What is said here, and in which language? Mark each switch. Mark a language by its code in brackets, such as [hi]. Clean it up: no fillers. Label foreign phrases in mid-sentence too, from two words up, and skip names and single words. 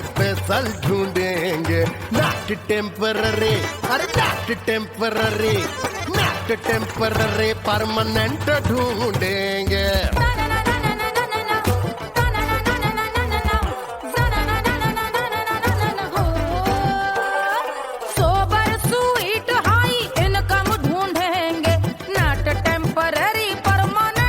[hi] स्पेशल ढूंढेंगे, [en] not temporary, [hi] अरे [en] not temporary, not temporary, [hi] परमानेंट ढूंढेंगे। [en] sober sweet high income [hi] ढूंढेंगे, [en] not temporary permanent